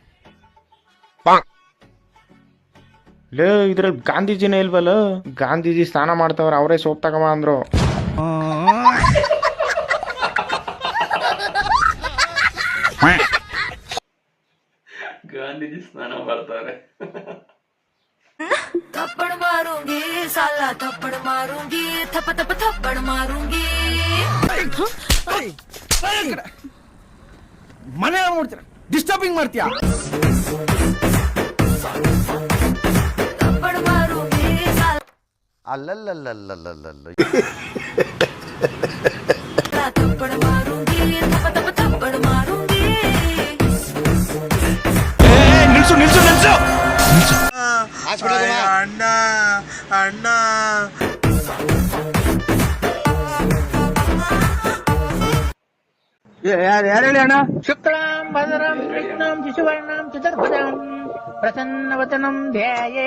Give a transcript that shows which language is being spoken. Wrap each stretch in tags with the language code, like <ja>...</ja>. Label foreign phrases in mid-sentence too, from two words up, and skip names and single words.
<kn>ಲೇ, ಇದ್ರಲ್ಲಿ ಗಾಂಧೀಜಿನೇ ಇಲ್ವಲ್ಲ? ಗಾಂಧೀಜಿ ಸ್ನಾನ ಮಾಡ್ತಾವ್ರ, ಅವರೇ ಸೋಪ್ ತಗೊಂಬ ಅಂದ್ರು. ಗಾಂಧೀಜಿ ಸ್ನಾನ ಮಾಡ್ತಾರೆ.</kn> <hi>थप्पड़ मारूंगी साला, थप्पड़ मारूंगी, थप थप थप्पड़ मारूंगी.</hi> <kn>ಮನೆ ನೋಡ್ತೀರ, ಡಿಸ್ಟರ್ಬಿಂಗ್ ಮಾಡ್ತೀಯಾ?</kn> <hi>थप्पड़ मारूंगी साला, ಅಲ್ಲಲ್ಲಲ್ಲಲ್ಲಲ್ಲಲ್ಲ थप्पड़ मारूंगी, थप थप थप्पड़ मारूंगी.</hi> <kn>ನಿಲ್ಸು ನಿಲ್ಸು ನಿಲ್ಸು. ಅಣ್ಣ ಅಣ್ಣ ಯಾರು ಹೇಳಿ ಅಣ್ಣ?</kn> <sa>ಶುಕ್ಲಾಂ ಭದ್ರಂ ಕೃಷ್ಣಂ ಶಿಶುವರ್ಣಂ ಚತುರ್ಭುಜಂ ಪ್ರಸನ್ನವದನಂ ಧ್ಯಾಯೇ.</sa>